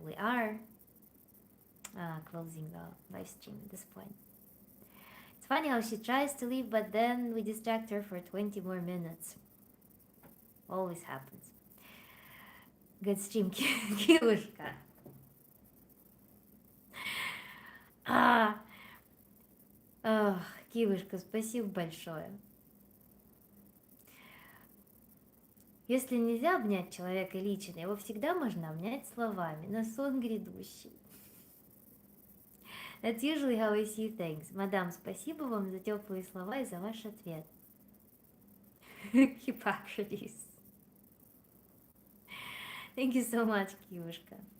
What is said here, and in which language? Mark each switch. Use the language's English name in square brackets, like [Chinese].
[English] We are closing the live stream at this point. It's funny how she tries to leave, but then we distract her for 20 more minutes. Always happens. Good stream, Кирюшка. [Russian] А, Кирюшка, спасибо большое. Если нельзя обнять человека лично, его всегда можно обнять словами на сон грядущий. [English] That's usually how I see things. [Russian] Мадам, спасибо вам за теплые слова и за ваш ответ. [English] Hippocrates. Thank you so much, Киюшка.